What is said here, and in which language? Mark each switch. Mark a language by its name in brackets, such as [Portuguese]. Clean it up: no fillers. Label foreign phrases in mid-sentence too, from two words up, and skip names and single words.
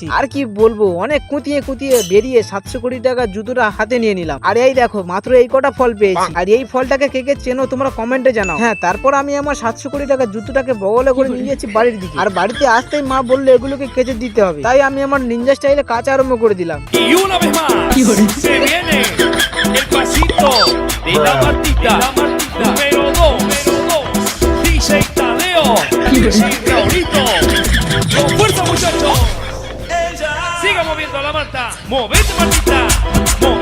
[Bangla] আর কি বলবো, অনেক কুতিয়ে কুতিয়ে বেরিয়ে 700 কোটি টাকার জুতোটা হাতে নিয়ে নিলাম। আর এই দেখো মাত্র এই কটা ফল পেয়েছি, আর এই ফলটাকে কে কে চেনো তোমরা কমেন্টে জানাও। হ্যাঁ, তারপর আমি আমার 700 কোটি টাকার জুতোটাকে বগলে করে নিয়ে যাচ্ছি বাড়ির দিকে, আর বাড়িতে আসতেই মা বললো এগুলোকে কেচে দিতে হবে, তাই আমি আমার নিনজা স্টাইলে কাচা আরম্ভ করে দিলাম। [Spanish] Se viene el pasito de la Martita, número 2, DJ Tadeo, DJ Raulito, con fuerza muchachos, siga moviendo la Marta, movete Martita, movete.